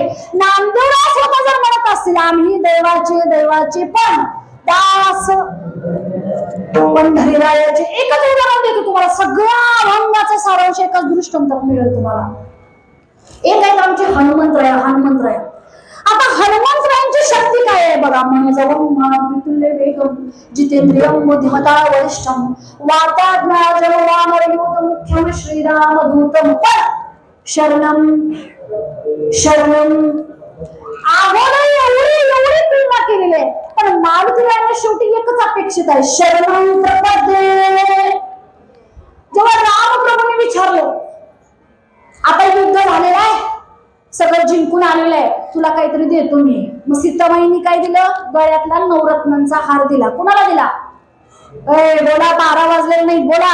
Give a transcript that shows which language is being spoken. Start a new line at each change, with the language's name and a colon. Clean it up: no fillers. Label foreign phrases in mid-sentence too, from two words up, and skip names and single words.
Marathi: नामदेवराव स्वतः जर म्हणत असतील आम्ही दैवाचे पण दास पंढरीरायाचे. एकच उदाहरण देतो तुम्हाला, सगळ्या अभंगाचा सारांश एकाच दृष्टांतात मिळेल तुम्हाला. एक आहे आमचे हनुमंतराय. आता हनुमंतरायांची शक्ती काय आहे बघा.
Sanskrit: मनोजवंतुल्य वेगम जितेंद्रियम बुद्धिमता वरिष्ठम वार्ताज्ञानवानरयूत मुख्यम श्रीरामदूतम शरणम
Marathi: अगोदर एवढी प्रेरणा केलेली आहे. पण मारुतीरायांना शेवटी एकच अपेक्षित आहे,
Sanskrit: शरणम प्रपद्ये.
Marathi: जेव्हा रामप्रभूंनी विचारलं आता युद्ध झालेलं आहे, सगळं जिंकून आलेलं आहे, तुला काहीतरी देतो मी. मग सीताबाईंनी काय दिलं, गळ्यातला नवरत्नांचा हार दिला. कुणाला दिला? बोला, 12 वाजले नाही, बोला.